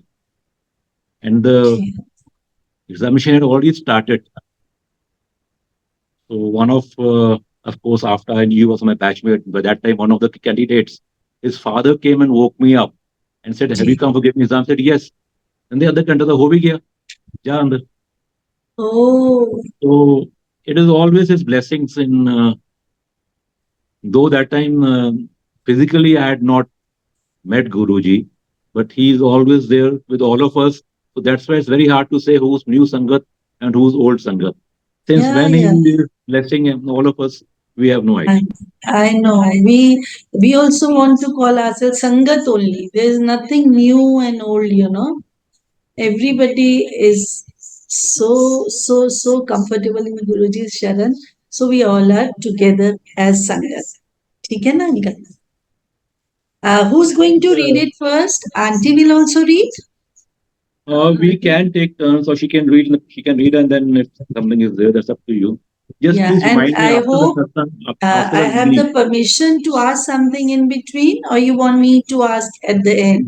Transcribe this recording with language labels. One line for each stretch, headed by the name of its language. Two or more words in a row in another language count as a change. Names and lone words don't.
English: And the Okay. examination had already started. So of course, after I knew he was my batchmate, by that time, one of the candidates, his father came and woke me up and said, "Have you Ji. come for giving exam?" I said, "Yes." And the other candidate,
Hindi: हो भी गया, जा अंदर.
English: Oh, So it is always his blessings though that time physically I had not met Guruji, but he is always there with all of us. So that's why it's very hard to say who's new Sangat and who's old Sangat. Since yeah, when he yeah. is blessing all of us, we have no I, idea. I know. We also want to call ourselves Sangat only. There is nothing new and old. Everybody is so comfortable in Guruji's Sharan. So we all are together as Sangat.
Hindi: ठीक है ना अंकल?
English: Who's going to read it first? Auntie will also read. We can take turns, or she can read. She can read, and then if something is there, that's up to you. Just Yeah, please and remind me I after the hope satsang, after I the have the reading. permission to ask something in between, or you want me to ask at the end?